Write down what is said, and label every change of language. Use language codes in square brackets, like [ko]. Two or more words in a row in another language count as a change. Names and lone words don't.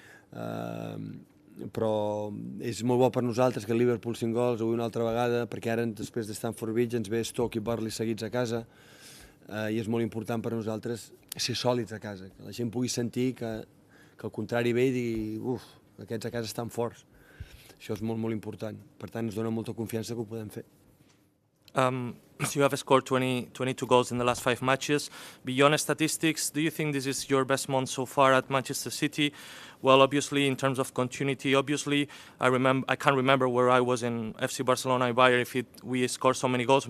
[ca] Però és molt bo per nosaltres que el Liverpool 5 gols avui una altra vegada, perquè ara després de Stamford Bridge ens ve Stoke i Burnley seguits a casa i és molt important per nosaltres ser sòlids a casa, que la gent pugui sentir que al contrari ve i digui aquests a casa estan forts. Això és molt important. Per tant, ens dona molta confiança que ho podem fer. [en] So you have scored 22 goals in the last 5 matches. Beyond statistics, do you think this is your best month so far at Manchester City? Well, obviously, in terms of continuity, I can't remember where I was in FC Barcelona and Bayern if we scored so many goals.